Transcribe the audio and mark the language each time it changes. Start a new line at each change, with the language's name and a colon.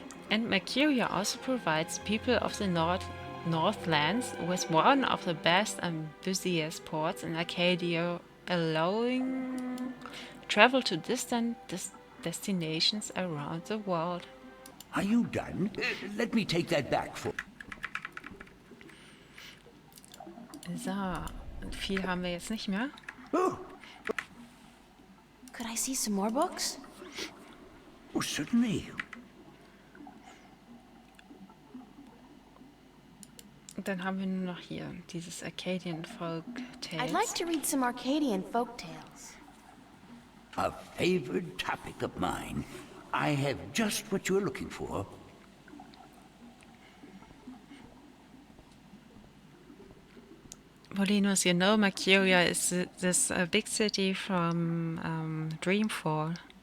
English: And Mercuria also provides people of the Northlands with one of the best and busiest ports in Acadia, allowing travel to distant destinations around the world. Are you done? Let me take that back for...
German: So, viel haben wir jetzt nicht mehr.
English: Oh, Could I see some more books? oh, certainly.
German: Und dann haben wir nur noch hier dieses Acadian Folk Tales.
English: I'd like to read some Arcadian folk tales. A favored topic of mine. I have just what you're looking for. Molinos, you know Mercuria is this big city from Dreamfall.